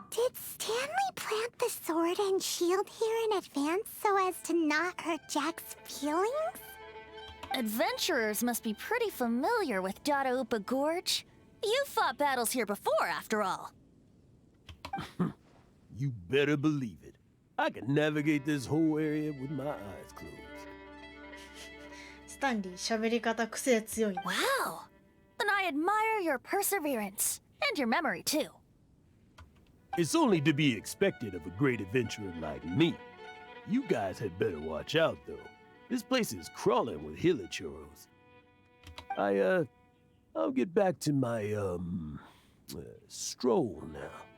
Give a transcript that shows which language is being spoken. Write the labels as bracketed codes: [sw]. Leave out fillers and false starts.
[en] Did Stanley plant the sword and shield here in advance so as to not hurt Jack's feelings? Adventurers must be pretty familiar with Dadaupa Gorge. You fought battles here before, after all. You better believe it. I can navigate this whole area with my eyes closed. [ja] スタンリー、喋り方癖強い。 [en] Wow! Then I admire your perseverance. And your memory, too. It's only to be expected of a great adventurer like me. You guys had better watch out, though. This place is crawling with hilichurros. I'll get back to my, stroll now.